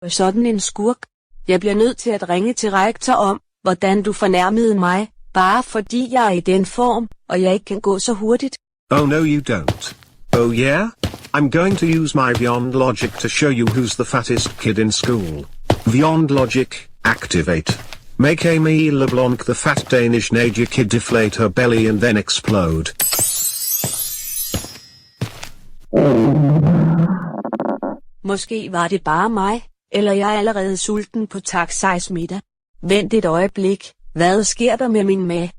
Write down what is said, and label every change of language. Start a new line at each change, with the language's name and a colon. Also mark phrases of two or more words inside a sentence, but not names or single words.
Danish: sådan en skurk. Jeg bliver nødt til at ringe til rektor om, hvordan du fornærmede mig, bare fordi jeg er i den form, og jeg ikke kan gå så hurtigt.
English: Oh no you don't. Oh yeah? I'm going to use my Beyond Logic to show you who's the fattest kid in school. Beyond Logic, activate. Make Amy LeBlanc the fat Danish Nadia kid deflate her belly and then explode.
Danish: Måske var det bare mig, eller jeg er allerede sulten på taksejs middag. Vent et øjeblik, hvad sker der med min mave?